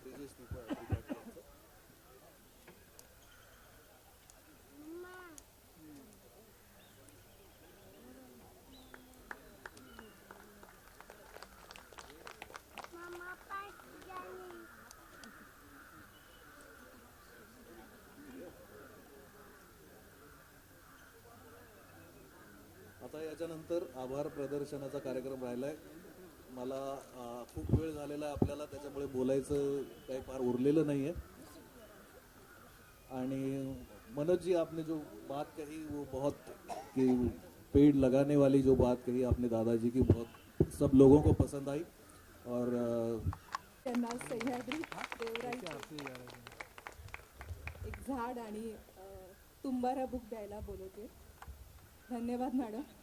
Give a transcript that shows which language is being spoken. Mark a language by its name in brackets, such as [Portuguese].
[Marathi] ब्रिजेश त्रिपाठी यांचा आता याच्यानंतर आभार प्रदर्शनाचा कार्यक्रम राहिलाय. मला खूप वेळ झालेला आहे आपल्याला, त्याच्यामुळे बोलायचं काही फार उरलेलं नाही आहे. [Hindi] आणि मनोज जी, आपने जो बात कही वो बहुत कि पेड़ लगाने वाली जो बात कही आपने दादाजी की, बहुत सब लोगों को पसंद आई. और [Marathi] त्यांना सह्याद्री देवराईचं एक झाड आणि तुंबारा बुक द्यायला बोलवते. धन्यवाद मॅडम.